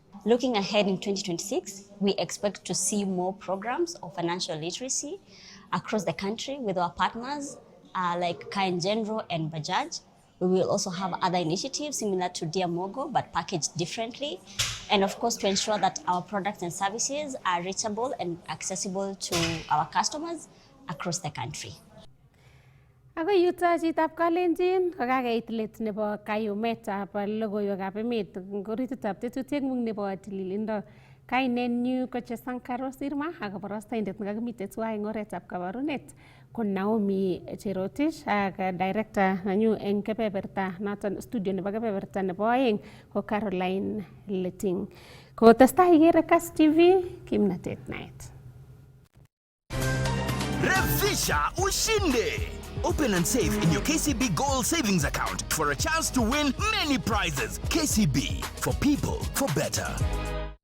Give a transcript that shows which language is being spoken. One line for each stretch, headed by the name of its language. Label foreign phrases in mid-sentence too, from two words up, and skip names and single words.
English: Looking ahead in 2026, we expect to see more programs of financial literacy across the country with our partners like Kind General and Bajaj. We will also have other initiatives similar to Dear Mogo, but packaged differently. And of course, to ensure that our products and services are reachable and accessible to our customers across the country.
Kalenjin: Ako yuto chitab Kalenjin kokakeit let nebo kayumetab logoiwekab emet ngorititab tetutieng'ung nebo tililindo. Kainenyu ko Chesankar Osirma ak kabarastaindet nekakimite tuwai eng oretab kabarunet ko Naomi Cherotich ak director nenyu eng kebeberta noton studio nebo kebeberta nebo aeng ko Caroline Leting. Kotestai ikere Kass TV, kimnatet naet.
Swahili: Revisha ushinde!
English: Open and save in your KCB Gold Savings account for a chance to win many prizes. KCB, for people, for better.